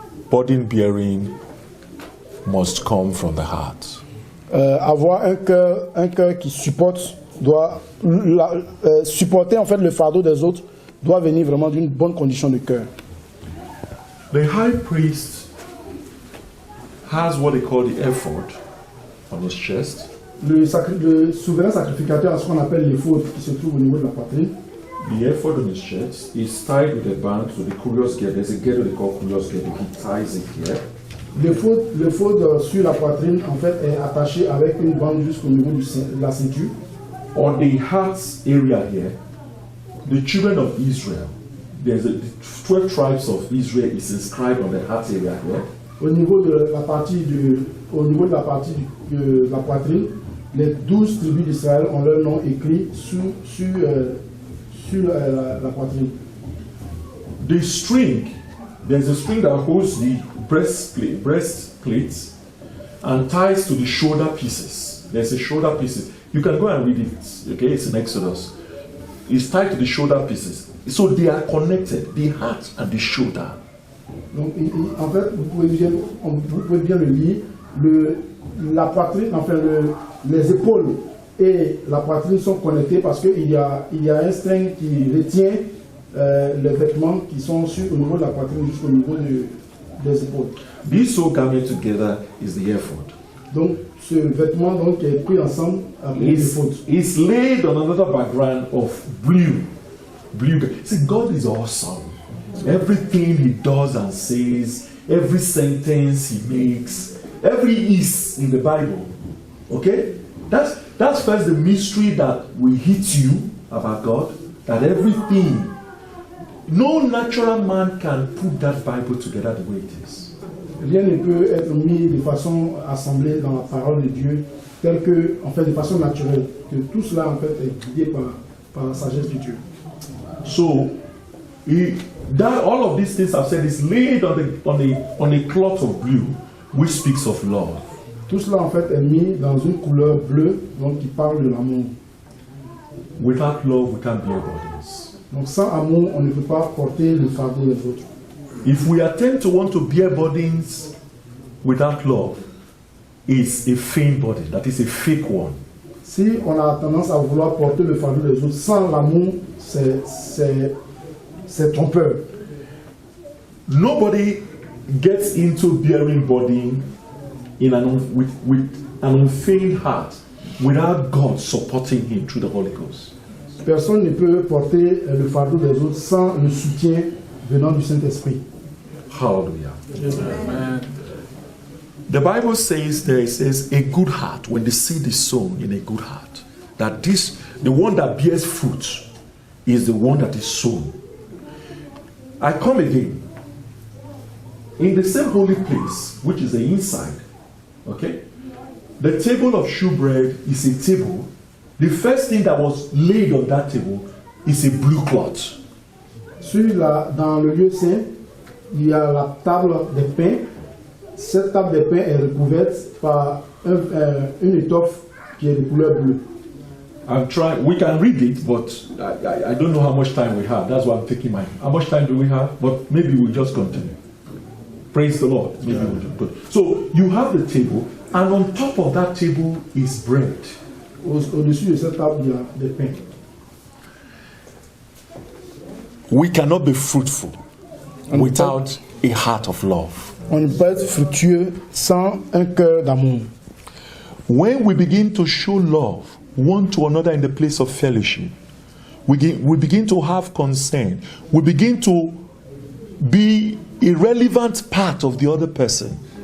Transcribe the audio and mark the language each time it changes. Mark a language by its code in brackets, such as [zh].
[en] Burden bearing must come from the heart. [fr] Avoir un cœur qui supporte, doit supporter en fait le fardeau des autres, doit venir vraiment d'une bonne condition de cœur. [en] The high priest has what they call the ephod on his chest. [fr] le souverain sacrificateur a ce qu'on appelle l'éphod qui se trouve au niveau de la poitrine. [en] The ephod on his chest is tied with a band to the curious gear. There's a girdle they call curious gear. He ties it here. [fr] L'éphod sur la poitrine en fait est attaché avec une bande jusqu'au niveau de la ceinture. [en] On the heart area here, the children of Israel, there's the 12 tribes of Israel is inscribed on the heart area here. [fr] Au niveau de la partie de la poitrine, les 12 tribus d'Israël ont leur nom écrit sur la poitrine. [en] The string, there's a string that holds the breastplates and ties to the shoulder pieces. There's a shoulder pieces. You can go and read it, okay? It's in Exodus. It's tied to the shoulder pieces. So they are connected, the heart and the shoulder. [fr] Donc, en fait, vous pouvez bien le lire. La poitrine, enfin, les épaules et la poitrine sont connectées parce qu'il y a un string qui retient les vêtements qui sont au niveau de la poitrine jusqu'au niveau des épaules. [en] These all gathered together is the ephod. [fr] Donc, ce vêtement donc, qui est pris ensemble appelé l'éphod. [en] It's laid on another background of blue. See, God is awesome. Everything He does and says, every sentence He makes, every is in the Bible. Okay? That's first the mystery that will hit you about God. That everything, no natural man can put that Bible together the way it is. [fr] Rien ne peut être mis de façon assemblée dans la parole de Dieu, telle que, en fait, de façon naturelle. Que tout cela, en fait, est guidé par la sagesse de Dieu. [en] So, all of these things I've said is laid on a cloth of blue, which speaks of love. [fr] Tout cela, en fait, est mis dans une couleur bleue, donc qui parle de l'amour. [en] Without love, we can't bear burdens. [fr] Donc, sans amour, on ne peut pas porter le fardeau des autres. [en] If we attempt to want to bear burdens without love, it's a feigned burden, that is a fake one. [fr] Si on a tendance à vouloir porter le fardeau des autres sans l'amour, c'est trompeur. [en] Nobody gets into bearing burden with an unfeigned heart without God supporting him through the Holy Ghost. [fr] Personne ne peut porter le fardeau des autres sans le soutien venant du Saint-Esprit. [en] Hallelujah. Amen. The Bible says a good heart, when the seed is sown in a good heart, that the one that bears fruit is the one that is sown. I come again. In the same holy place, which is the inside, okay? The table of shewbread is a table. The first thing that was laid on that table is a blue cloth. [fr] Dans le lieu saint, il y a la table des pains. Cette table des pains est recouverte par une étoffe qui est de couleur bleue. [en] We can read it, but I don't know how much time we have. That's why I'm taking mine. How much time do we have? But maybe we'll just continue. Praise the Lord. Maybe we'll just go. So you have the table, and on top of that table is bread. [fr] Au-dessus de cette table, il y a des pains. [en] We cannot be fruitful without a heart of love. [fr] On ne peut être fructueux sans un cœur d'amour. [en] When we begin to show love one to another in the place of fellowship, we begin to have concern. We begin to be a relevant part of the other person.